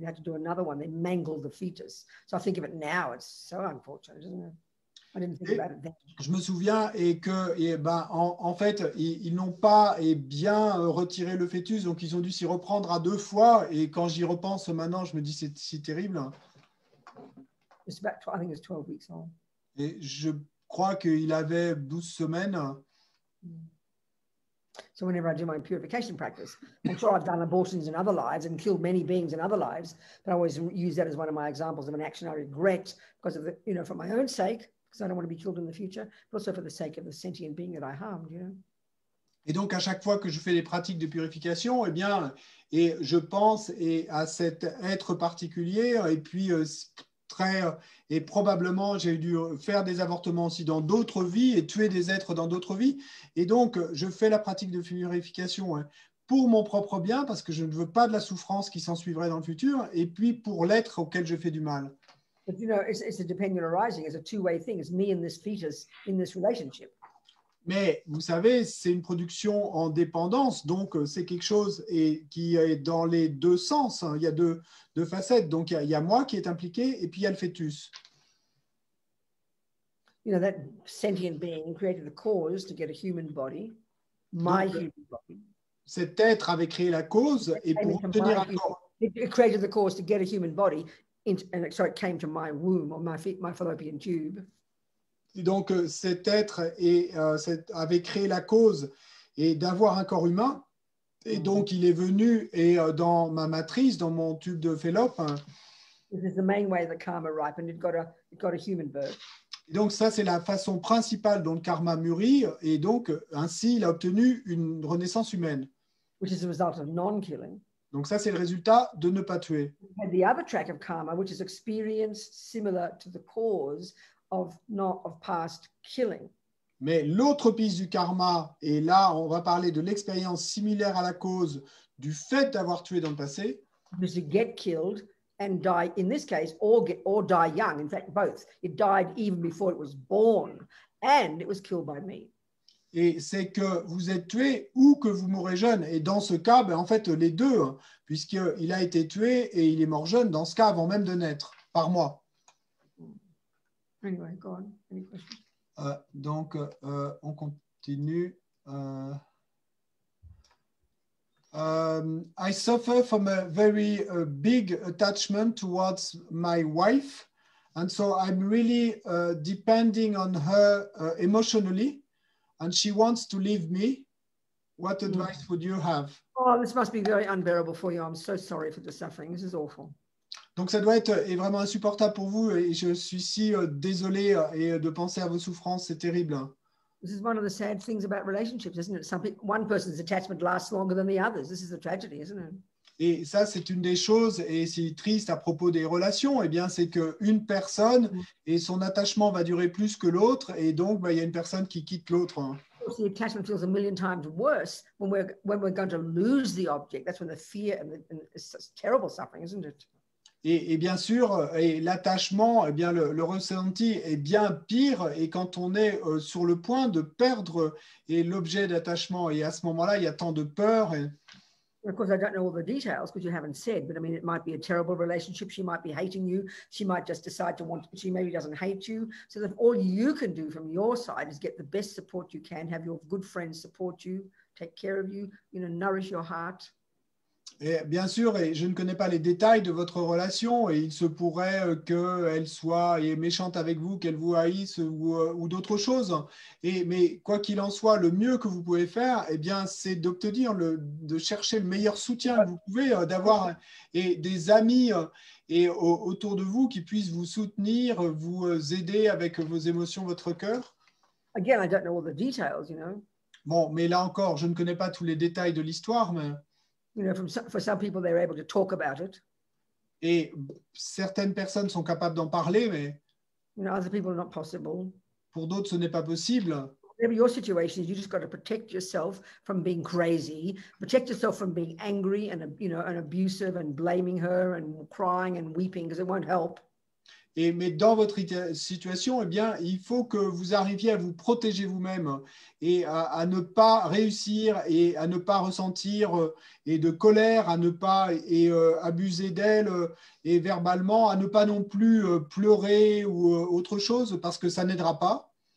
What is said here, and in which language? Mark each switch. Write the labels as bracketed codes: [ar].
[en] They had to do another one. They mangled the fetus. So I think of it now, it's so unfortunate, isn't it? I didn't think about it then. [fr] Je me souviens en fait, ils n'ont pas bien retiré le fœtus, donc ils ont dû s'y reprendre à 2 fois. Et quand j'y repense maintenant, je me dis c'est si terrible. [en] It's about, I think it's 12 weeks old. [fr] Et je crois qu'il avait 12 semaines. [en] So whenever I do my purification practice, I'm sure I've done abortions in other lives and killed many beings in other lives, but I always use that as one of my examples of an action I regret because of the, you know, for my own sake, because I don't want to be killed in the future, but also for the sake of the sentient being that I harmed, you know. [fr] Et donc, à chaque fois que je fais des pratiques de purification, et je pense à cet être particulier, et puis et probablement j'ai dû faire des avortements aussi dans d'autres vies et tuer des êtres dans d'autres vies. Et donc, je fais la pratique de purification pour mon propre bien, parce que je ne veux pas de la souffrance qui s'en suivrait dans le futur, et puis pour l'être auquel je fais du mal. [en] But you know, it's a dependent arising. It's a two-way thing. It's me and this fetus in this relationship. [fr] Mais vous savez, c'est une production en dépendance, donc c'est quelque chose qui est dans les deux sens. Il y a deux facettes. Donc il y a moi qui est impliqué et puis il y a le fœtus. [en] You know, that sentient being created the cause to get a human body, my human body. [fr] Cet être avait créé la cause et pour obtenir un corps. [en] It created the cause to get a human body, and so it came to my womb or my fallopian tube. [fr] Et donc, cet être avait créé la cause et d'avoir un corps humain. Et donc, il est venu dans ma matrice, dans mon tube de Fallope. [en] This is the main way the karma ripened. It got a human birth. [fr] Et donc ça, c'est la façon principale dont le karma mûrit, et donc ainsi, il a obtenu une renaissance humaine. [en] Which is the result of non-killing. [fr] Donc ça, c'est le résultat de ne pas tuer. [en] And the other track of karma, which is experience similar to the cause of past killing. [fr] Mais l'autre piste du karma, et là, on va parler de l'expérience similaire à la cause du fait d'avoir tué dans le passé. [en] Because to get killed and die, in this case, or die young. In fact, both. It died even before it was born, and it was killed by me. [fr] Et c'est que vous êtes tué ou que vous mourrez jeune. Et dans ce cas, en fait, les deux, hein, puisqu'il a été tué et il est mort jeune, dans ce cas, avant même de naître, par moi. [en] Anyway, go on. Any questions? [fr] Donc, on continue. [en] I suffer from a very big attachment towards my wife. And so I'm really depending on her emotionally. And she wants to leave me. What advice would you have? Oh, this must be very unbearable for you. I'm so sorry for the suffering. This is awful. [fr] Donc, ça doit être vraiment insupportable pour vous. Et je suis si désolé et de penser à vos souffrances. C'est terrible. [en] This is one of the sad things about relationships, isn't it? One person's attachment lasts longer than the others. This is the tragedy, isn't it? [fr] Et ça, c'est une des choses, et c'est triste à propos des relations, eh bien, c'est qu'une personne et son attachement va durer plus que l'autre, et donc il y a une personne qui quitte l'autre. [en] The attachment feels a million times worse when we're going to lose the object. That's when the fear and it's terrible suffering, isn't it? [fr] Et bien sûr, et l'attachement, eh bien, le ressenti est bien pire, et quand on est sur le point de perdre l'objet d'attachement, et à ce moment-là, il y a tant de peur. [en] Of course, I don't know all the details because you haven't said, but I mean, it might be a terrible relationship. She might be hating you. She might just decide she maybe doesn't hate you. So that all you can do from your side is get the best support you can, have your good friends support you, take care of you, nourish your heart. [fr] Et bien sûr, et je ne connais pas les détails de votre relation, et il se pourrait qu'elle soit méchante avec vous, qu'elle vous haïsse ou d'autres choses. Mais quoi qu'il en soit, le mieux que vous pouvez faire, eh bien, c'est d'obtenir, de chercher le meilleur soutien que vous pouvez, d'avoir des amis autour de vous qui puissent vous soutenir, vous aider avec vos émotions, votre cœur. [en] Again, I don't know all the details, [fr] Bon, mais là encore, je ne connais pas tous les détails de l'histoire, mais [en] for some people, they're able to talk about it. [fr] Et certaines personnes sont capables d'en parler, mais [en] other people not possible. [fr] Pour d'autres, ce n'est pas possible. [en] Whatever your situation is, you just got to protect yourself from being crazy, protect yourself from being angry and and abusive and blaming her and crying and weeping because it won't help. [fr] Mais dans votre situation, eh bien, il faut que vous arriviez à vous protéger vous-même et à ne pas réussir et à ne pas ressentir et de colère, à ne pas abuser d'elle et verbalement, à ne pas non plus pleurer ou autre chose parce que ça n'aidera pas.